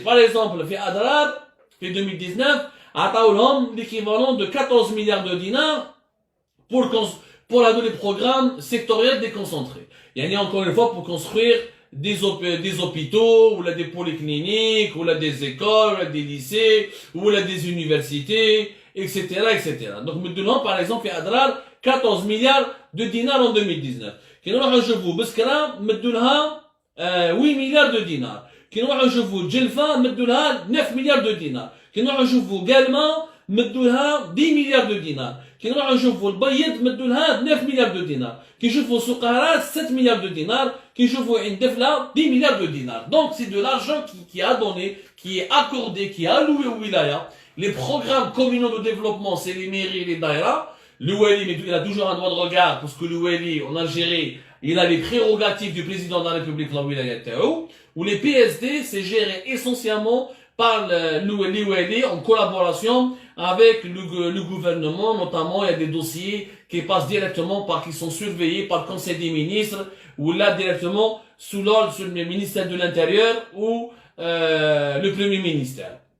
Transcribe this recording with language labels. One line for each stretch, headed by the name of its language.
French: Par exemple, fait Adrar,
Arabic: في 2019 عطاولهم
French: l'équivalent de 14 milliards de dinars pour les programmes sectoriels déconcentrés. Il y a encore une fois pour construire des hôpitaux, ou là des polycliniques, ou là des écoles, ou là des lycées, ou là des universités, etc., etc. Donc maintenant, par exemple, في Adrar 14 milliards de dinars en 2019.
Arabic: كي نروحوا نشوفوا بسكرة مدوا لها 8
French: milliards de dinars.
Arabic: كي نروحوا نشوفوا جلفة مدوا لها 9 مليار دو دينار. كي نروحوا نشوفوا قالمة مدوا لها 10 مليار دو دينار. كي نروحوا نشوفوا البيض مدوا لها 9 مليار دو دينار. كي نشوفوا سقارات 7 مليار دو دينار. كي نشوفوا عين دفلة 10 مليار دو دينار.
French: Donc c'est de l'argent qui a donné, qui est accordé, qui est alloué aux wilayas. Les programmes communaux de développement, c'est les mairies et les daïras. Le Wali, il a toujours un droit de regard, parce que le Wali, en Algérie, il a les prérogatives du président de la République, la wilaya Tao, où les PSD, c'est géré essentiellement par le Wali en collaboration avec le gouvernement, notamment il y a des dossiers qui passent directement qui sont surveillés par le Conseil des ministres, ou là directement sous l'ordre sur le ministère de l'Intérieur ou le Premier ministère.